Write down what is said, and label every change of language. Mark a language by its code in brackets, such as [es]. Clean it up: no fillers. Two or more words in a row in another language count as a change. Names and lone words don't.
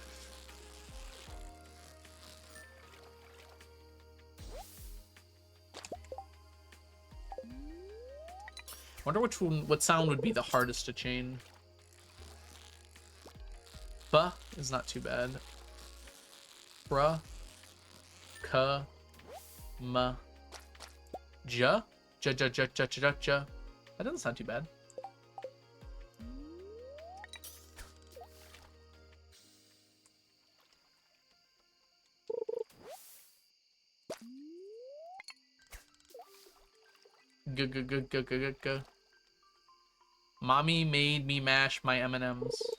[en] Wonder what sound would be the hardest to chain. Ba is not too bad. Bruh. Ka. Ma. Ja. Ja ja ja ja ja ja. That doesn't sound too bad. Go, go, go, go, go, go, go. Mommy made me mash my M&Ms.